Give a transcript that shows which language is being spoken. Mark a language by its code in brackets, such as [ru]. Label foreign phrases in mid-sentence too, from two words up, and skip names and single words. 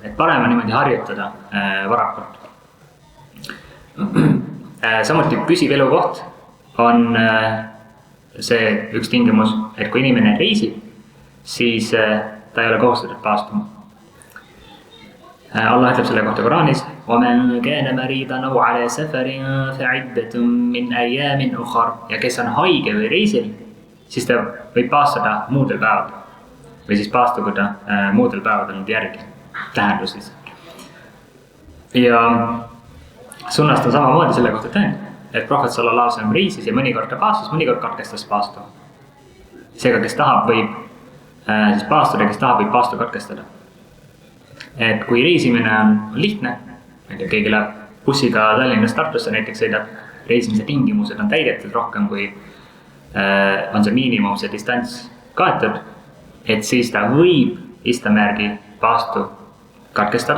[et] Et parem on niimoodi harjutada varakult. Samuti püsiv elukoht on see üks tingimus, et kui inimene reisib, siis ta ei ole kohustatud paastuma. Allah ütleb selle kohta Koraanis: [ar] وَمَنْ كَانَ مَرِيضًا أَوْ عَلَى سَفَرٍ فَعِدَّةٌ مِنْ أَيَّامٍ أُخَرٍ. [et] Ja kes on haige või reisil, siis ta võib paastada muudel päevadel. Või siis paastuda muudel päevadel nüüd järgi, tähendus siis. Ja sunnast on samamoodi selle kohta tõend, et prohvet [ar] صلى الله عليه وسلم [et] reisis ja mõnikord ta paastus, mõnikord katkestas paastu. Seega, kes tahab, võib siis paastuda, kes tahab, võib paastu katkestada. Et kui reisimine on lihtne, keegi läheb bussiga Tallinnast Tartusse näiteks sõidab, reisimise tingimused on täidetud rohkem, kui on see miinimum, see distants kaetud, et siis ta võib istamärgi paastu katkestada.